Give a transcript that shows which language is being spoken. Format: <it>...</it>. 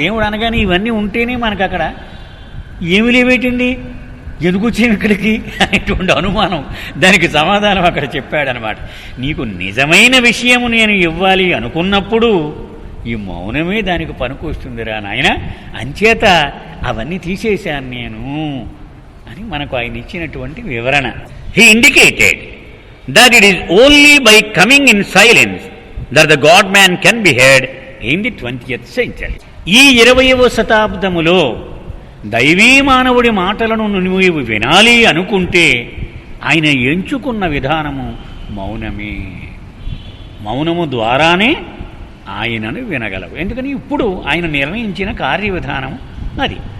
<te>దేవుడు అనగానే ఇవన్నీ ఉంటేనే మనకు అక్కడ ఏమి లేవేటండి, ఎందుకు వచ్చాము ఇక్కడికి అనేటువంటి అనుమానం. దానికి సమాధానం అక్కడ చెప్పాడనమాట. నీకు నిజమైన విషయము నేను ఇవ్వాలి అనుకున్నప్పుడు ఈ మౌనమే దానికి పనికొస్తుందిరా నాయన, అంచేత అవన్నీ తీసేశాను నేను అని మనకు ఆయన ఇచ్చినటువంటి వివరణ.</te> <en>He indicated that it is only by coming in silence that the God man can be heard in the 20th century.</en> <te>ఈ 20వ శతాబ్దములో దైవీ మానవుడి మాటలను నువ్వు వినాలి అనుకుంటే ఆయన ఎంచుకున్న విధానము మౌనమే. మౌనము ద్వారానే ఆయనను వినగలవు. ఎందుకని ఇప్పుడు ఆయన నిర్ణయించిన కార్యవిధానం అది.</te>